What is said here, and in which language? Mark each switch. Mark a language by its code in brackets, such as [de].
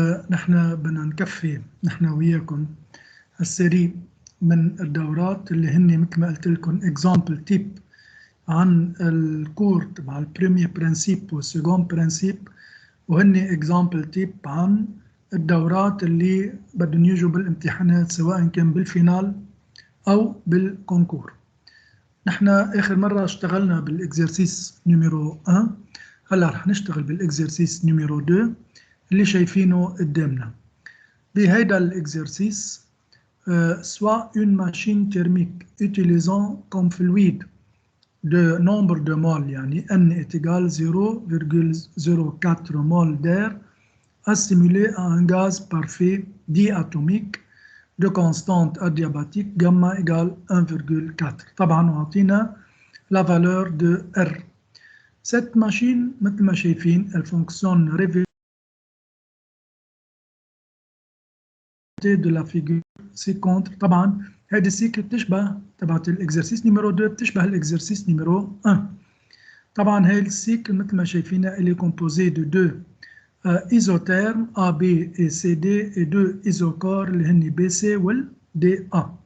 [ar] نحن بدنا نكفي نحن وياكم السيري من الدورات اللي هن مثل ما قلت لكم اكزامبل تيب عن الكور تبع البريمير برنسيب والسيكون برنسيب، وهن اكزامبل تيب عن الدورات اللي بدهم يجوا بالامتحانات سواء كان بالفينال او بالكونكور. نحن اخر مره اشتغلنا بالاكزرسيس نيميرو 1، هلا رح نشتغل بالاكزرسيس نيميرو 2 اللي شايفينه قدامنا. بهيدا الاكزرسيس [fr] soit une machine thermique utilisant comme fluide de nombre de moles [ar] يعني [fr] N est égal 0,04 mol d'air assimilé à un gaz parfait diatomique de constante adiabatique gamma égale 1,4. [ar] طبعا وعطينا [fr] la valeur de R. Cette machine [ar] مثل ما شايفين [fr] elle fonctionne de la figure ci-contre. [ar] طبعا هذه السيكل بتشبه تبعت الاكزرسيس نيميرو 2 بتشبه الاكزرسيس نيميرو 1. طبعا هاي السيكل مثل ما شايفينها اللي كومبوزي دو دو ايزوتيرم A B et C D et deux isocores اللي هن B C وال D A.